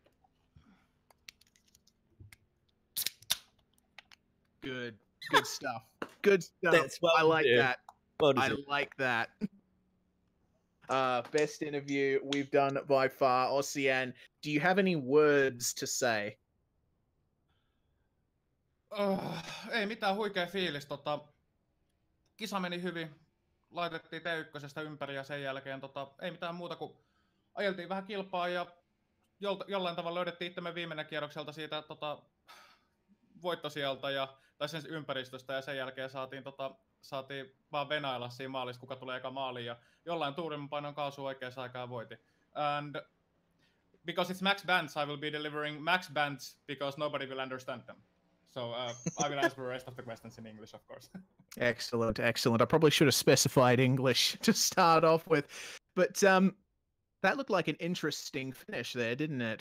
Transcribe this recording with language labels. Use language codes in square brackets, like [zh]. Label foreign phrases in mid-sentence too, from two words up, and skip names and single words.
[en] Good stuff. Good stuff. That's well I like deserved. that. Well I deserved. like that. Best interview we've done by far. Ossian, do you have any words to say? [fi] Ei mitään, huikea fiilis. Kisa meni hyvin. Laitettiin T1 ympäri ja sen jälkeen ei mitään muuta kuin ajeltiin vähän kilpaa ja jollain tavalla löydettiin itsemme viimeinen kierrokselta siitä voittosijalta tai sen ympäristöstä ja sen jälkeen saatiin vaan venailla siinä maalissa, kuka tulee eka maaliin ja jollain tuurin painon kaasua oikeassa aikaa voitin. [en] And because it's Maxx Bantz, I will be delivering Maxx Bantz because nobody will understand them. So I will answer the rest of the questions in English, of course. Excellent. I probably should have specified English to start off with. But that looked like an interesting finish there, didn't it?